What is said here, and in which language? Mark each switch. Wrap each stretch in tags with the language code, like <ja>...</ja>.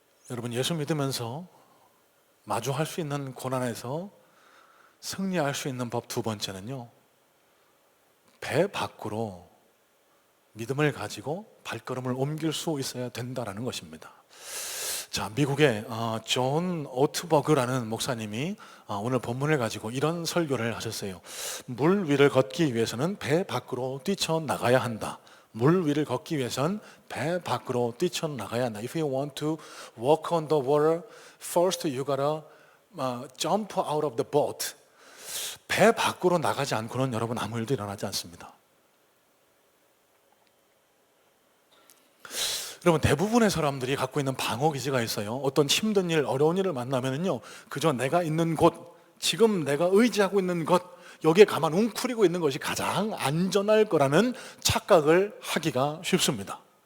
<ko>여러분, 예수 믿으면서 마주할 수 있는 고난에서 승리할 수 있는 법 두 번째는요, 배 밖으로 믿음을 가지고 발걸음을 옮길 수 있어야 된다는 것입니다. 자, 미국의 존 오트버그라는 목사님이 오늘 본문을 가지고 이런 설교를 하셨어요. 물 위를 걷기 위해서는 배 밖으로 뛰쳐나가야 한다. 물 위를 걷기 위해선 배 밖으로 뛰쳐나가야 한다.</ko> <en>If you want to walk on the water, first you gotta jump out of the boat.</en> <ko>배 밖으로 나가지 않고는 여러분 아무 일도 일어나지 않습니다. 여러분, 대부분의 사람들이 갖고 있는 방어 기제가 있어요. 어떤 힘든 일, 어려운 일을 만나면은요, 그저 내가 있는 곳, 지금 내가 의지하고 있는 것, 여기에 가만 웅크리고 있는 것이 가장 안전할 거라는 착각을 하기가 쉽습니다.</ko>